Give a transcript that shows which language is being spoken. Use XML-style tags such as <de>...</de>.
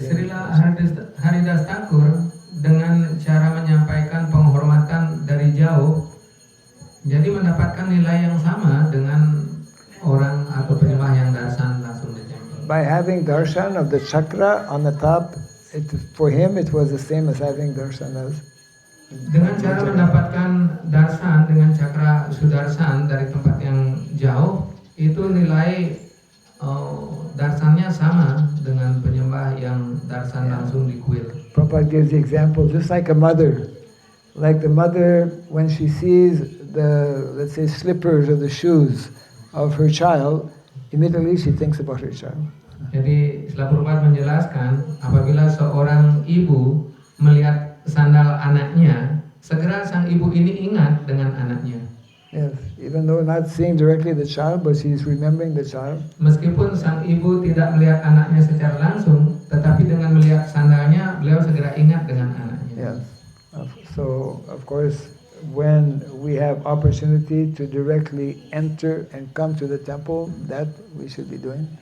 <id>Srila Haridas Thakur dengan cara menyampaikan penghormatan dari jauh, jadi mendapatkan nilai yang sama dengan orang atau penyembah yang darsan langsung di tempel.</id> <en>By having darshan of the chakra on the top, for him it was the same as having darshan as.</en> <id>Dengan cara mendapatkan darsan dengan cakra sudarsan dari tempat yang jauh, itu nilai darsannya sama dengan penyembah yang darsan langsung di kuil.</id> <en>Prabhupada gives the example, just like a mother. Like the mother, when she sees the, let's say, slippers or the shoes of her child, immediately she thinks about her child.</en> <id>Jadi Srila Prabhupada menjelaskan, apabila seorang ibu melihat sandal anaknya, segera sang ibu ini ingat dengan anaknya.</id> <en>Yes, even though not seeing directly the child, but she's remembering the child.</en> <id>Meskipun sang ibu tidak melihat anaknya secara langsung, tetapi dengan melihat sandalnya, beliau segera ingat dengan anaknya.</id> <en>Yes. So, of course, when we have opportunity to directly enter and come to the temple, that we should be doing.</en>